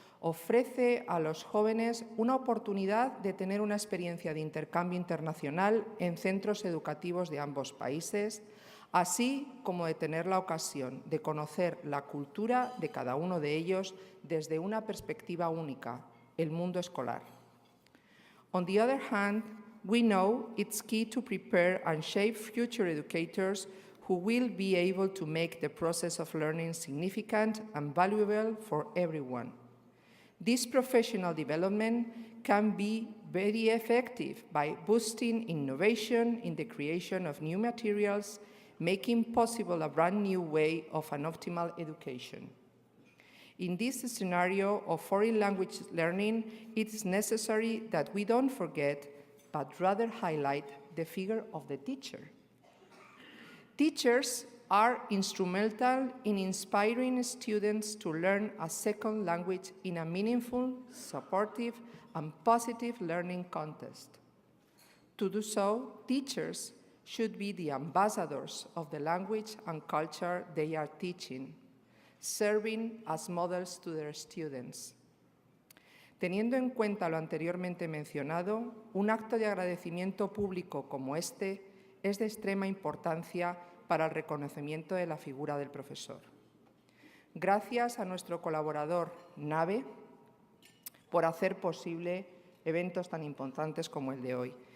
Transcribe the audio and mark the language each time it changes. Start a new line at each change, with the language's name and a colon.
Spanish: Ofrece a los jóvenes una oportunidad de tener una experiencia de intercambio internacional en centros educativos de ambos países, así como de tener la ocasión de conocer la cultura de cada uno de ellos desde una perspectiva única, el mundo escolar.
English: On the other hand, we know it's key to prepare and shape future educators who will be able to make the process of learning significant and valuable for everyone. This professional development can be very effective by boosting innovation in the creation of new materials, making possible a brand new way of an optimal education. In this scenario of foreign language learning, it is necessary that we don't forget, but rather highlight the figure of the teacher. Teachers are instrumental in inspiring students to learn a second language in a meaningful, supportive, and positive learning context. To do so, teachers should be the ambassadors of the language and culture they are teaching, serving as models to their students.
Spanish: Teniendo en cuenta lo anteriormente mencionado, un acto de agradecimiento público como este es de extrema importancia para el reconocimiento de la figura del profesor. Gracias a nuestro colaborador NABE por hacer posible eventos tan importantes como el de hoy.